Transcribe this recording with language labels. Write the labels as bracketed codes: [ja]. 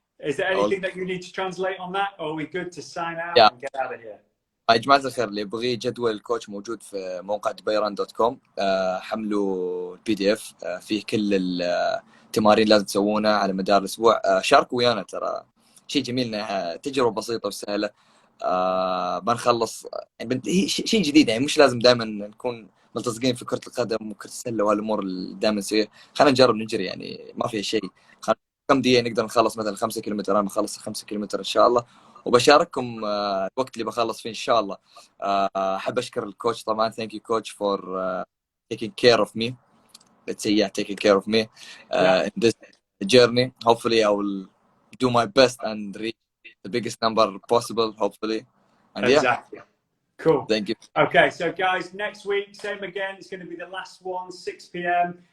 [en] Is there anything that you need to translate on that, or are we good to sign out and get out of here? [ar] يا جماعة الخير، اللي يبغي جدول الكوتش موجود في موقع dubairon.com. حملوا PDF فيه كل التمارين لازم تسوونها على مدار الأسبوع. شاركوا ويانا، ترى شيء جميل، إنها تجربة بسيطة وسهلة. بنخلص يعني شيء جديد، يعني مش لازم دائما نكون ملتصقين في كرة القدم وكرة السلة وهالأمور اللي دائما نسويها. خلينا نجرب نجري، يعني ما في شيء. كم دقيقة نقدر نخلص مثلا 5 كيلومتر. أنا بخلص 5 كيلومتر إن شاء الله، وبشارككم الوقت اللي بخلص فيه إن شاء الله. أحب أشكر الكوتش طبعا. [en] Thank you coach for taking care of me. Let's say, yeah, taking care of me Yeah. in this journey. Hopefully, I will do my best and reach the biggest number possible, hopefully. And yeah, Exactly. Cool. thank you. Okay, so guys, next week, same again. It's going to be the last one, 6 p.m.